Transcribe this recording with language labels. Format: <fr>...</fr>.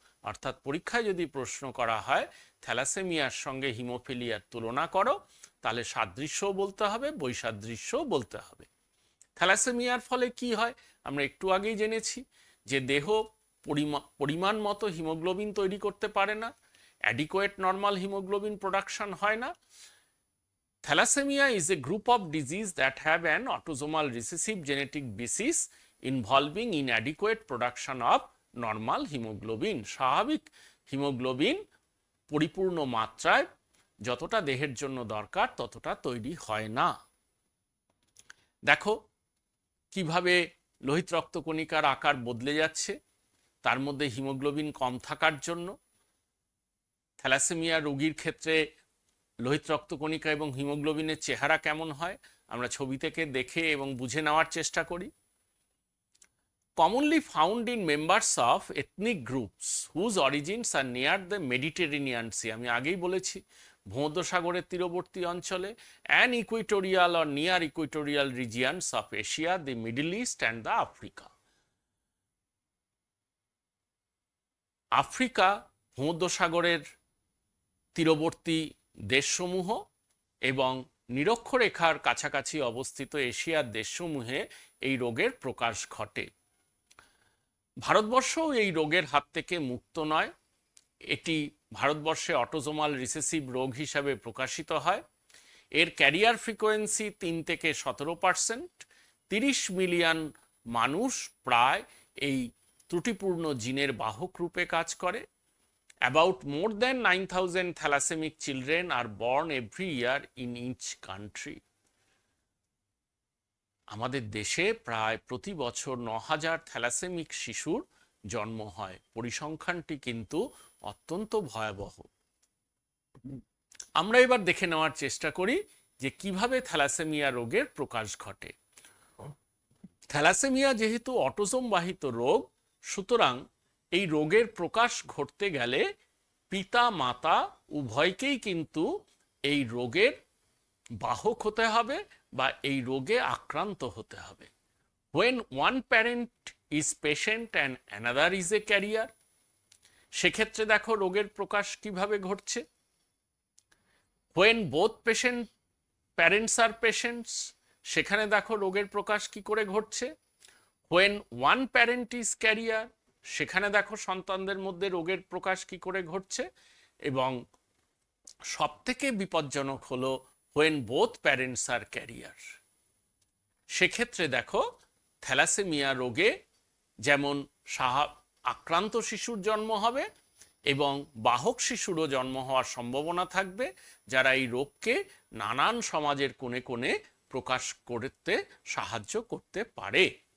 <bn>অর্থাৎ পরীক্ষায় যদি প্রশ্ন করা হয় থ্যালাসেমিয়ার সঙ্গে হিমোফিলিয়ার তুলনা করো, তাহলে সাদৃশ্যও বলতে হবে, বৈসাদৃশ্যও বলতে হবে। থ্যালাসেমিয়ার ফলে কি হয় আমরা একটু আগেই জেনেছি, যে দেহ পরিমাণ মতো হিমোগ্লোবিন তৈরি করতে পারে না,</bn> <en>adequate normal haemoglobin production</en> <bn>হয় না।</bn> <en>Thalassemia is a group of disease that have an autosomal recessive genetic basis involving inadequate production of normal hemoglobin.</en> <bn>স্বাভাবিক হিমোগ্লোবিন পরিপূর্ণ মাত্রায় যতটা দেহের জন্য দরকার ততটা তৈরি হয় না। দেখো কিভাবে লোহিত রক্তকণিকার আকার বদলে যাচ্ছে, তার মধ্যে হিমোগ্লোবিন কম থাকার জন্য। থ্যালাসেমিয়া রোগীর ক্ষেত্রে লোহিত রক্তকণিকা এবং হিমোগ্লোবিনের চেহারা কেমন হয় আমরা ছবি থেকে দেখে এবং বুঝে নেওয়ার চেষ্টা করি।</bn> <en>commonly found in members of ethnic groups whose origins are near the Mediterranean Sea,</en> <bn>আমি আগেই বলেছি ভূমধ্যসাগরের তীরবর্তী অঞ্চলে,</bn> <en>and equatorial or near equatorial regions of Asia, the Middle East and the Africa.</en> <bn>Africa ভূমধ্যসাগরের তীরবর্তী দেশসমূহ এবং নিরক্ষরেখার কাছাকাছি অবস্থিত এশিয়ার দেশসমূহে এই রোগের প্রকাশ ঘটে। ভারতবর্ষও এই রোগের হাত থেকে মুক্ত নয়। এটি ভারতবর্ষে অটোজোমাল রিসেসিভ রোগ হিসাবে প্রকাশিত হয়। এর ক্যারিয়ার ফ্রিকোয়েন্সি 3 থেকে 17%। 30 মিলিয়ন মানুষ প্রায় এই ত্রুটিপূর্ণ জিনের বাহক রূপে কাজ করে।</bn> <en>About more than 9,000 thalassaemic children are born every year in each country.</en> <bn>আমাদের দেশে প্রায় প্রতি বছর 9,000 থ্যালাসেমিক শিশুর জন্ম হয়। পরিসংখ্যানটি কিন্তু অত্যন্ত ভয়াবহ। আমরা এবার দেখে নেওয়ার চেষ্টা করি যে কিভাবে থ্যালাসেমিয়া রোগের প্রকাশ ঘটে। থ্যালাসেমিয়া যেহেতু অটোজোম বাহিত রোগ, সুতরাং এই রোগের প্রকাশ ঘটতে গেলে পিতা মাতা উভয়কেই কিন্তু এই রোগের বাহক হতে হবে বা এই রোগে আক্রান্ত হতে হবে।</bn> <en>When one parent is patient and another is a carrier,</en> <bn>সেক্ষেত্রে দেখো রোগের প্রকাশ কিভাবে ঘটছে।</bn> <en>When both parents are patients,</en> <bn>সেখানে দেখো রোগের প্রকাশ কি করে ঘটছে।</bn> <en>When one parent is carrier,</en> <bn>সেখানে দেখো সন্তানদের মধ্যে রোগের প্রকাশ কি করে ঘটছে। এবং সবথেকে বিপজ্জনক হলো</bn> <en>when both parents are carrier,</en> <bn>সেক্ষেত্রে দেখো থ্যালাসেমিয়া রোগে যেমন আক্রান্ত শিশুর জন্ম হবে এবং বাহক শিশুরও জন্ম হওয়ার সম্ভাবনা থাকবে, যারা এই রোগকে নানান সমাজের কোণে কোণে প্রকাশ করতে সাহায্য করতে পারে।</bn>